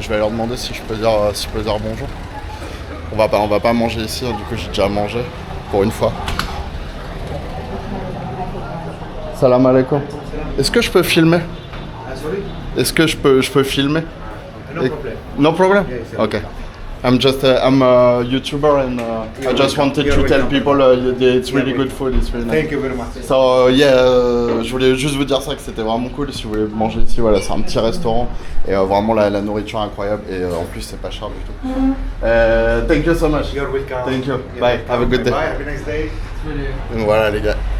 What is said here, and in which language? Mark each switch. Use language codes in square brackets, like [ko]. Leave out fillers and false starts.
[fr] Je vais leur demander si je peux dire bonjour. On va pas manger ici, hein, du coup j'ai déjà mangé pour une fois. Salam alaikum. Est-ce que je peux filmer? Est-ce que je peux filmer? [en] No problem? Okay. I'm a YouTuber and I just wanted to tell people it's really good food, it's really nice. Thank you very much. [fr] So yeah, je voulais juste vous dire ça, que c'était vraiment cool si vous voulez manger ici. Voilà, c'est un petit restaurant et vraiment la nourriture incroyable et en plus c'est pas cher du tout. [en] Thank you so much. You're welcome. Thank you. Bye. Have a good day. Bye. Have a nice day. [fr] Donc voilà les gars.